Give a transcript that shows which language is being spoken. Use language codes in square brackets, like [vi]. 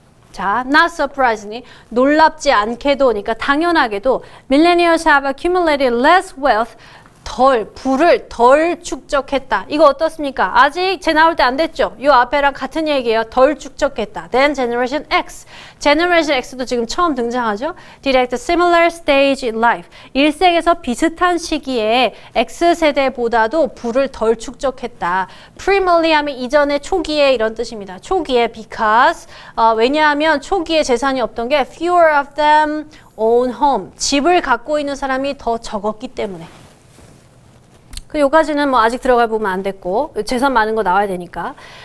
[ko] 자, [en] not surprisingly, [ko] 놀랍지 않게도, 그러니까 당연하게도 [en] millennials have accumulated less wealth, [ko] 부를 덜 축적했다. 이거 어떻습니까? 아직 제 나올 때 안 됐죠? 이 앞에랑 같은 얘기예요. 덜 축적했다. [en] Then Generation X. [ko] Generation X도 지금 처음 등장하죠? [en] Did at a similar stage in life. [ko] 일생에서 비슷한 시기에 X세대보다도 부를 덜 축적했다. Primarily 하면 이전에 초기에 이런 뜻입니다. 초기에 because. 왜냐하면 초기에 재산이 없던 게 [en] fewer of them own home. [ko] 집을 갖고 있는 사람이 더 적었기 때문에. 요까지는 뭐 아직 들어갈 부분 안 됐고 재산 많은 거 나와야 되니까.